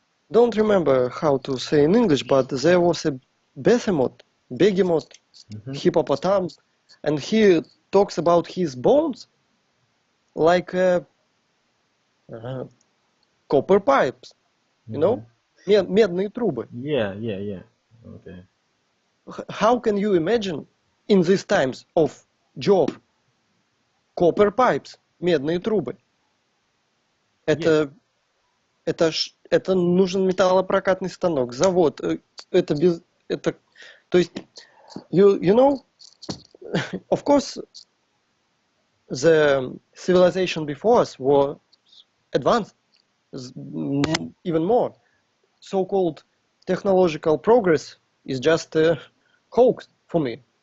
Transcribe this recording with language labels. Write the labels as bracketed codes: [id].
[en] Don't remember how to say in English, but there was a behemoth, hippopotam, and he talks about his bones like copper pipes, you know, [ru] медные трубы. [en] Yeah. Okay. How can you imagine in these times of Job copper pipes, [ru] медные трубы? Это нужен металлопрокатный станок, завод. То есть, [en] you know, of course, the civilization before us was advanced, even more. So-called technological progress is just a hoax for me.